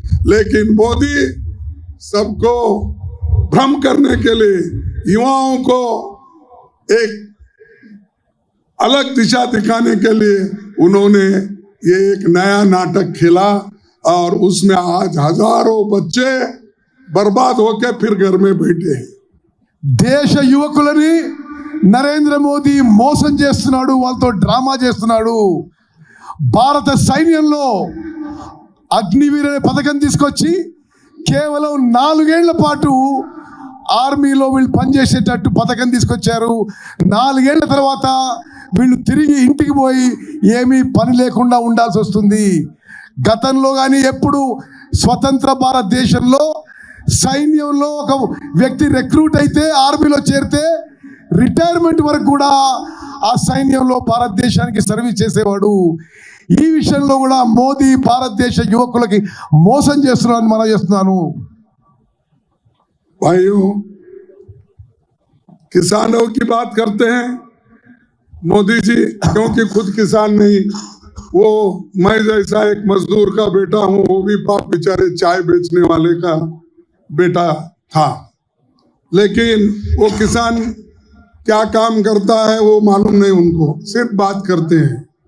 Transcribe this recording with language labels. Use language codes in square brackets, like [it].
[hi] लेकिन मोदी सबको भ्रम करने के लिए, युवाओं को एक अलग दिशा दिखाने के लिए उन्होंने ये एक नया नाटक खेला और उसमें आज हजारों बच्चे बर्बाद होके फिर घर में बैठे हैं। [te] దేశ యువకులని నరేంద్ర మోదీ మోసం చేస్తున్నాడు, వాళ్ళతో డ్రామా చేస్తున్నాడు. భారత సైన్యంలో అగ్నివీర్ అనే పథకం తీసుకొచ్చి కేవలం 4 ఏళ్ల పాటు ఆర్మీలో వీళ్ళు పనిచేసేటట్టు పథకం తీసుకొచ్చారు. 4 ఏళ్ల తర్వాత వీళ్ళు తిరిగి ఇంటికి పోయి ఏమీ పని లేకుండా ఉండాల్సి వస్తుంది. గతంలో కానీ ఎప్పుడు స్వతంత్ర భారతదేశంలో సైన్యంలో ఒక వ్యక్తి రిక్రూట్ అయితే ఆర్మీలో చేరితే రిటైర్మెంట్ వరకు కూడా ఆ సైన్యంలో భారతదేశానికి సర్వీస్ చేసేవాడు. ఈ విషయంలో కూడా మోదీ భారతదేశ యువకులకి మోసం చేస్తున్నారని మనం చేస్తున్నాను. [hi] भाइयों, किसानों की बात करते हैं मोदी जी, क्योंकि खुद किसान नहीं, वो मैं जैसा एक मजदूर का बेटा हूं, वो भी पाप बेचारे चाय बेचने वाले का बेटा था, लेकिन वो किसान क्या काम करता है वो मालूम नहीं उनको, सिर्फ बात करते हैं।